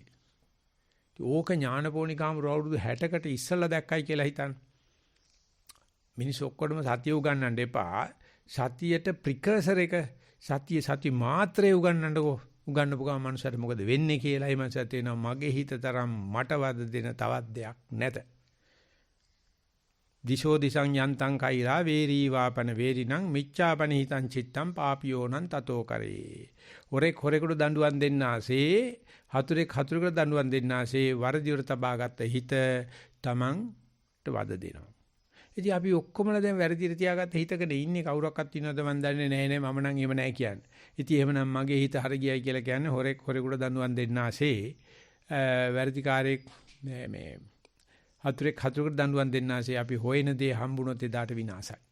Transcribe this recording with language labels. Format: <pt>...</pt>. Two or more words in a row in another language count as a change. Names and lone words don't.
<si>ඕක ඥානපෝනිකාම අවුරුදු 60කට ඉස්සෙල්ලා දැක්කයි කියලා හිතන්න. මිනිස්සු ඔක්කොටම සතිය උගන්වන්න එපා. සතියට ප්‍රිකර්සර් එක සති මාත්‍රේ උගන්නපු ගමන් මනුස්සයට මොකද වෙන්නේ කියලා ඒ මනුස්සයා තේනවා මගේ හිත තරම් මට වද දෙන තවත් දෙයක් නැත.</si> <pi>දිශෝ දිසං යන්තං කෛරා වේරී වාපන වේරිණං මිච්ඡාපන හිතං චිත්තං පාපියෝනං තතෝ කරේ.</pi> <si>හොරෙකුට දඬුවම් දෙන්නාසේ හතුරෙක් හතුරෙකුට දඬුවම් දෙන්නාසේ වරදිවර තබාගත්ත හිත තමන්ට වද දෙනවා. ඉතින් අපි ඔක්කොමලා දැන් වැරදිට තියාගත්ත හිතකනේ ඉන්නේ කවුරක්වත් ඉන්නවද මන් දන්නේ නැහැ මම නම් එහෙම නැහැ කියන්නේ. ඉතින් එහෙමනම් මගේ හිත හරි ගියයි කියලා කියන්නේ හොරෙකුට දඬුවම් දෙන්නාසේ වැරදිකාරයෙක් මේ හතුරෙකුට දඬුවම් දෙන්නාසේ අපි හොයන දේ හම්බුනොත් එදාට විනාශයි.</si>